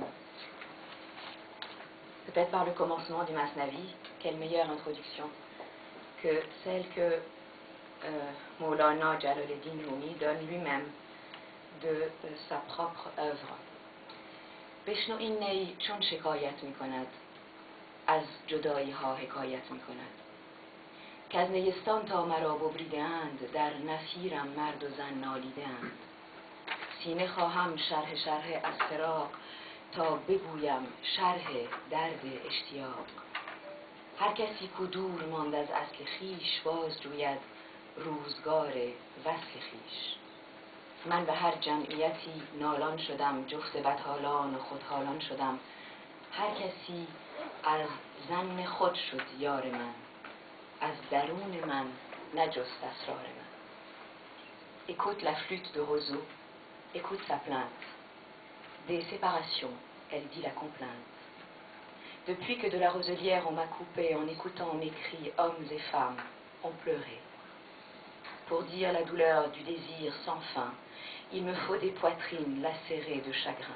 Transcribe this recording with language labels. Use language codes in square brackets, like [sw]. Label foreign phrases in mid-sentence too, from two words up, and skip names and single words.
[fr] peut-être par le commencement du Masnavi. Quelle meilleure introduction que celle que Maulana Jalaluddin Rumi donne lui-même de sa propre œuvre. [fa] بشنو این نی چون شکایت می کند از جدایی ها حکایت می کند که از نیستان تا مرا ببریده‌اند در نفیرم مرد و زن نالیده‌اند سینه خواهم شرح از فراق تا بگویم شرح درد اشتیاق هر کسی کو دور ماند از اصل خویش باز جوید روزگار وصل خویش من به هر جمعیتی نالان شدم جفت بدحالان و خودحالان شدم هر کسی از ظن خود شد یار من از درون من نجست اسرار من [fr] Écoute la flûte de roseau, écoute sa plainte. Des séparations, elle dit la complainte. Depuis que de la roselière on m'a coupé, en écoutant mes cris, hommes et femmes ont pleuré. Pour dire la douleur du désir sans fin, il me faut des poitrines lacérées de chagrin.